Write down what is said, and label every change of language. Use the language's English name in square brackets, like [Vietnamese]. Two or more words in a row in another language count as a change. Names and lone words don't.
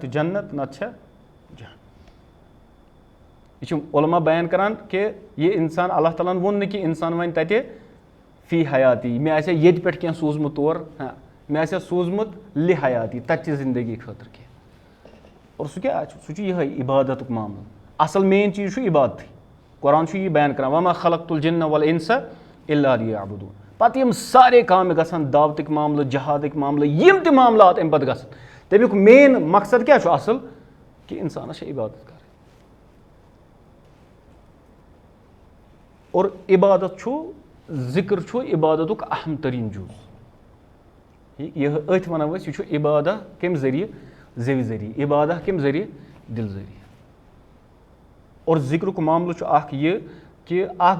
[Kashmiri] تہِ جنت نَتہٕ چھےٚ جہنم یہِ چھُ علما بیان کران کہِ یہِ اِنسان اللہ تعالیٰ ہن ووٚن نہٕ کہِ اِنسان وَنہِ تَتہِ فی حیاتی مےٚ آسہِ ہا ییٚتہِ پٮ۪ٹھ کینٛہہ سوٗزمُت تور مےٚ آسہِ ہا سوٗزمُت [Arabic] لِ حیاتی [Kashmiri] تَتچہِ زندگی خٲطرٕ کینٛہہ اور سُہ کیٛاہ چھُ سُہ چھُ یِہوٚے عبادتُک معاملہٕ اَصٕل مین چیٖز چھُ عبادتٕے قرآن چھُ یی بیان کران [Arabic] وما خلقت الجن والانس الا لیعبدون [Kashmiri] پَتہٕ یِم سارے کامہِ گژھن دعوتٕکۍ معاملہٕ جہادٕکۍ معاملہٕ یِم تہِ معاملات اَمہِ پَتہٕ گژھن تَمیُک مین مقصد کیٛاہ چھُ اَصٕل کہِ اِنسانَس چھِ عبادت کَرٕنۍ اور عبادت چھُ ذِکر چھُ عبادتُک اہم تریٖن جُز یہِ أتھۍ وَنو أسۍ یہِ چھُ عبادہ کَمہِ ذٔریعہٕ زیٚوِ ذٔریعہٕ عبادہ کَمہِ ذٔریعہٕ دِل ذٔریعہٕ اور ذِکرُک معاملہٕ چھُ اکھ یہِ کہِ اکھ